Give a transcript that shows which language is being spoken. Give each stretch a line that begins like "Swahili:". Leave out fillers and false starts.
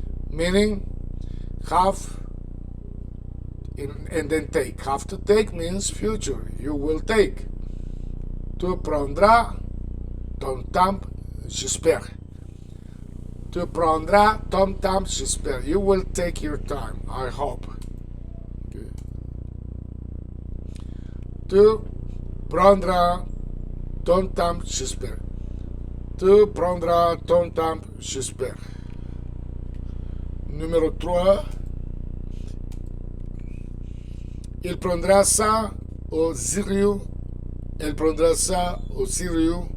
English: Meaning have and then take. Have to take means future. You will take.
French: Tu prendras ton temps, j'espère. Tu prendras ton temps, j'espère.
English: You will take your time, I hope. Okay.
French: Tu prendras ton temps, j'espère. Tu prendras ton temps, j'espère. Numéro 3. Il prendra ça au sérieux. Elle prendra ça au sérieux.